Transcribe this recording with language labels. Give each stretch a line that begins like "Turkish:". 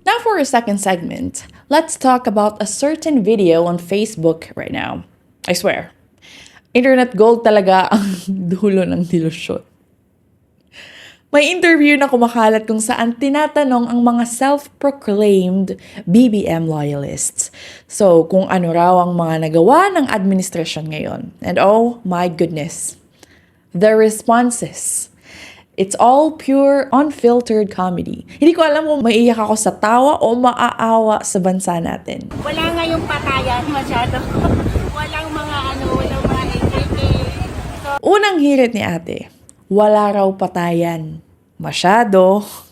English: Now for a second segment, let's talk about a certain video on Facebook right now. I swear, internet gold
Filipino: talaga ang dulo ng dilusyon. May interview na kumakalat kung saan tinatanong ang mga
English: self-proclaimed BBM loyalists.
Filipino: So, kung ano raw ang mga nagawa ng administrasyon ngayon.
English: And oh my goodness, the responses. It's all pure, unfiltered comedy.
Filipino: Hindi ko alam kung maiiyak ako sa tawa o maaawa sa bansa natin. Wala nga yung patayan masyado. Walang mga walang mga AKK.
English: So,
Filipino: Unang hirit ni ate, wala raw patayan. Masyado.